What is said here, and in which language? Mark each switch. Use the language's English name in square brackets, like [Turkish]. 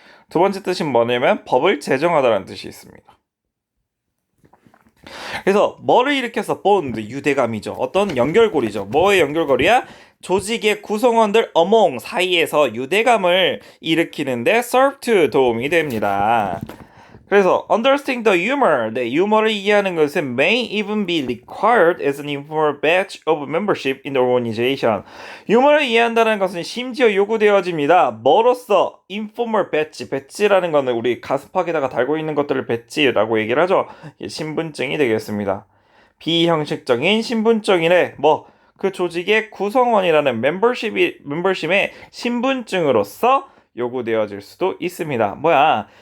[Korean] 두 번째 뜻은 뭐냐면 법을 제정하다라는 뜻이 있습니다. 그래서 뭐를 일으켜서 bond, 유대감이죠. 어떤 연결고리죠. 뭐의 연결고리야? 조직의 구성원들 among 사이에서 유대감을 일으키는데 serve to 도움이 됩니다. 그래서 [English] understanding the humor, [Korean] 네, 유머를 이해하는 것은 [English] may even be required as an informal badge of membership in the organization. [Korean] 유머를 이해한다는 것은 심지어 요구되어집니다. 뭐로써? informal badge, 배지라는 거는 우리 가슴팍에다가 달고 있는 것들을 배지라고 얘기를 하죠. 신분증이 되겠습니다. 비형식적인 신분증이래. 뭐 그 조직의 구성원이라는 멤버십의 신분증으로서 요구되어질 수도 있습니다. 뭐야?